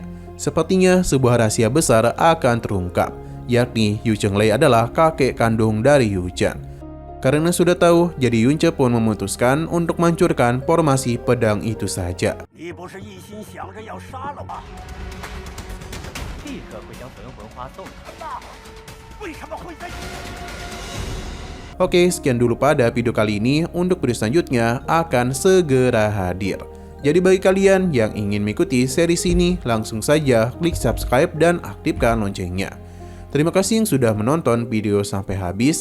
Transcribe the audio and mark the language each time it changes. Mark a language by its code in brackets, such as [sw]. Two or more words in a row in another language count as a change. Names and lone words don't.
[id] Sepertinya sebuah rahasia besar akan terungkap, yakni Yu Chenglei adalah kakek kandung dari Yu Zhan. Karena sudah tahu, jadi Yunche pun memutuskan untuk menghancurkan formasi pedang itu saja. [zh] 立刻会将粉魂花送给你。为什么会在？ [id] Oke, sekian dulu pada video kali ini. Untuk video selanjutnya akan segera hadir. Jadi bagi kalian yang ingin mengikuti series ini, langsung saja klik subscribe dan aktifkan loncengnya. Terima kasih yang sudah menonton video sampai habis.